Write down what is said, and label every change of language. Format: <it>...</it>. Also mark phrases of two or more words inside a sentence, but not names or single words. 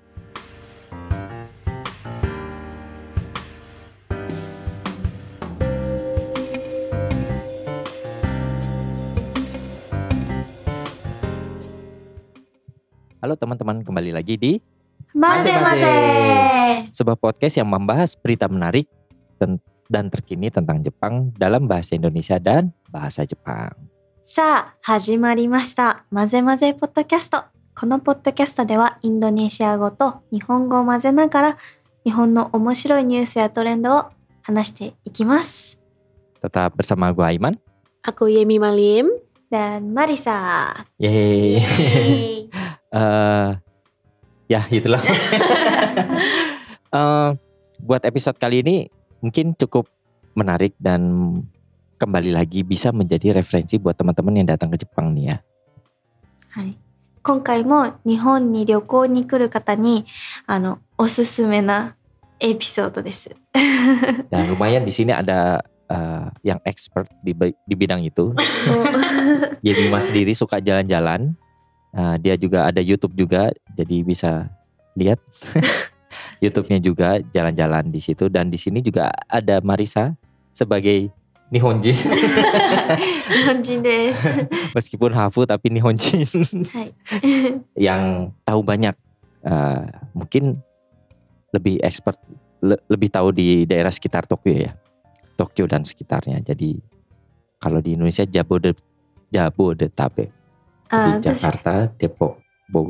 <id>Halo teman-teman, kembali lagi di Maze-maze. sebuah podcast yang membahas berita menarik dan terkini tentang Jepang dalam bahasa Indonesia dan bahasa Jepang.</id> <ja>さあ、始まりました。まぜまぜポッドキャスト。このポッドキャストではインドネシア語と日本語を混ぜながら日本の面白いニュースやトレンドを話していきます。</ja> <id>Tetap bersama gue Aiman. Aku Yemi Malim. Dan Marisa. Yeay. Ya itulah. Buat episode kali ini mungkin cukup menarik dan kembali lagi bisa menjadi referensi buat teman-teman yang datang ke Jepang nih ya.</id> <ja>はい。今回も日本に旅行に来る方におすすめなエピソードです。</ja> <id>Dan lumayan di sini ada yang expert di bidang itu. Yemi Mas sendiri suka jalan-jalan. Dia juga ada YouTube juga, jadi bisa lihat YouTube-nya juga jalan-jalan di situ. Dan di sini juga ada Marisa sebagai Nihonjin.</id> <ja>日本人です。</ja> <id>Meskipun Hafu tapi Nihonjin.</id> <ja>はい。</ja> <id>Yang tahu banyak, mungkin lebih expert, lebih tahu di daerah sekitar Tokyo ya. Tokyo dan sekitarnya. Jadi kalau di Indonesia Jabodetabek. Di Jakarta, Depok, Bogor.</id>